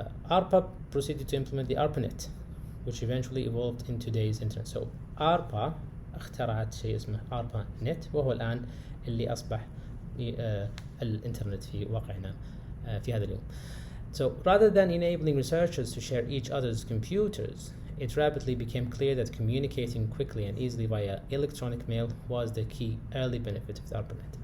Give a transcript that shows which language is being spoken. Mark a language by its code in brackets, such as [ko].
[en] ARPA proceeded to implement the ARPANET which eventually evolved in today's internet. [ar] So ARPA اخترعت شيء اسمه ARPANET وهو الآن اللي أصبح الانترنت في واقعنا في هذا اليوم. [en] So rather than enabling researchers to share each other's computers, it rapidly became clear that communicating quickly and easily via electronic mail was the key early benefit of the ARPANET.